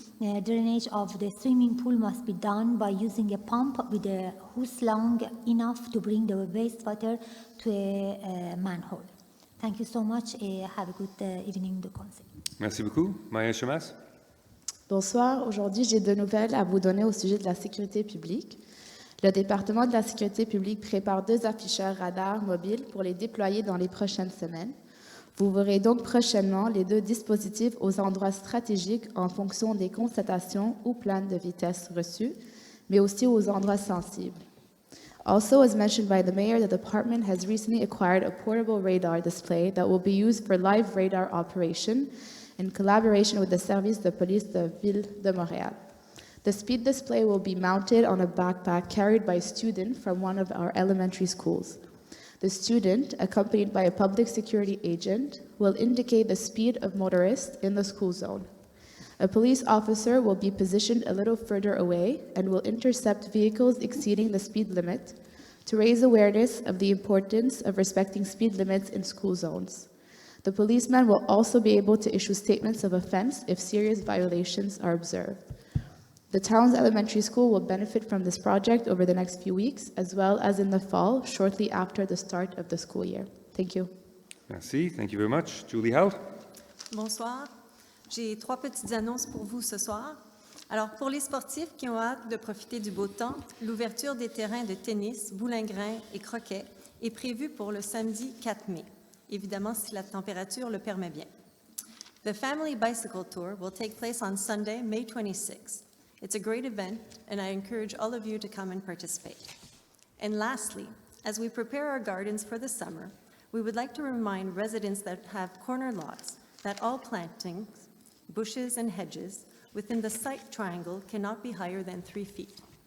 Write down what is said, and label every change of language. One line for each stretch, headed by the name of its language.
English: Drainage of the swimming pool must be done by using a pump with a hose long enough to bring the wastewater to a manhole. Thank you so much and have a good evening
French: de conseil. Merci beaucoup. Maya Chamas. Bonsoir. Aujourd'hui, j'ai 2 nouvelles à vous donner au sujet de la sécurité publique. Le département de la sécurité publique prépare 2 afficheurs radars mobiles pour les déployer dans les prochaines semaines. Vous verrez donc prochainement les 2 dispositifs aux endroits stratégiques en fonction des constatations ou plaintes de vitesse reçues, mais aussi aux endroits sensibles.
English: Also, as mentioned by the mayor, the department has recently acquired a portable radar display that will be used for live radar operation in collaboration with the service de police de Ville de Montréal. The speed display will be mounted on a backpack carried by a student from one of our elementary schools. The student, accompanied by a public security agent, will indicate the speed of motorists in the school zone. A police officer will be positioned a little further away and will intercept vehicles exceeding the speed limit to raise awareness of the importance of respecting speed limits in school zones. The policeman will also be able to issue statements of offense if serious violations are observed. The town's elementary school will benefit from this project over the next few weeks, as well as in the fall, shortly after the start of the school year. Thank you.
French: Merci.
English: Thank you very much. Julie Howe.
French: Bonsoir. J'ai 3 petites annonces pour vous ce soir. Alors, pour les sportifs qui ont hâte de profiter du beau temps, l'ouverture des terrains de tennis, boulingrin et croquet est prévue pour le samedi 4 mai, évidemment si la température le permet bien.
English: The Family Bicycle Tour will take place on Sunday, May 26th. It's a great event, and I encourage all of you to come and participate. And lastly, as we prepare our gardens for the summer, we would like to remind residents that have corner lots that all plantings, bushes, and hedges within the site triangle cannot be higher than 3 feet.